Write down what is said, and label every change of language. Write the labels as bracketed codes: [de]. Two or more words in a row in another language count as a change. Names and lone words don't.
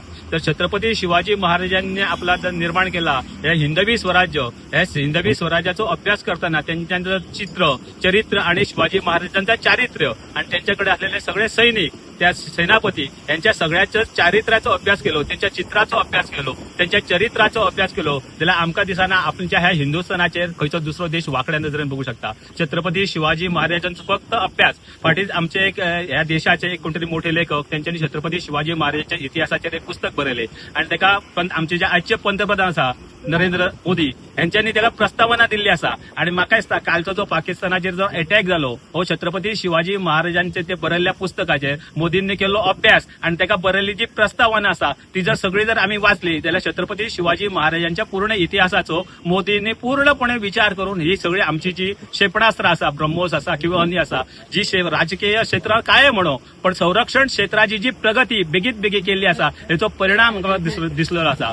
[mr] तर छत्रपती शिवाजी महाराजांनी आपला निर्माण केला हे हिंदवी स्वराज्य, ह्या हिंदवी स्वराज्याचा अभ्यास करताना त्यांचं चित्र चरित्र आणि शिवाजी महाराजांचा चारित्र्य आणि त्यांच्याकडे असलेले सगळे सैनिक त्या सेनापती यांच्या सगळ्याच्या चारित्र्याचा अभ्यास केलो, त्यांच्या चित्राचा अभ्यास केलो, त्यांच्या चरित्राचा अभ्यास केलो जाल्यार आमकां दिसना आपल्या ह्या हिंदुस्थानाचेर खंयचो दुसरो देश वाकड्या नजरेन बघू शकता। [kok] छत्रपती शिवाजी महाराजांचो फक्त अभ्यास फाटीच आमचे एक ह्या देशाचे एक कोणतरी मोठे लेखक त्यांच्यानी छत्रपती शिवाजी महाराजांच्या इतिहासाचेर एक पुस्तक बरयले आणि ताका आमचे जे आजचे पंतप्रधान आसा नरेंद्र मोदी यांच्यानी त्याला प्रस्तावना दिल्ली असा। आणि म्हाका दिसता कालचो जो पाकिस्तानाचेर जो अटॅक जालो हो छत्रपती शिवाजी महाराजांचे ते बरयल्ल्या पुस्तकाचेर मोदींनी केलो अभ्यास आणि ताका बरयल्ली जी प्रस्तावना आसा ती जर सगळी जर आम्ही वाचली जाल्यार छत्रपती शिवाजी महाराजांच्या पूर्ण इतिहासाचो मोदींनी पूर्णपणे विचार करून ही सगळी आमची जी क्षेपणास्त्र आसा ब्रह्मोस आसा किंवा अन्य आसा जी राजकीय क्षेत्र काय म्हणो पण संरक्षण क्षेत्राची जी प्रगती बेगीत बेगी केल्ली आसा हेचो परिणाम आमकां दिसलो आसा।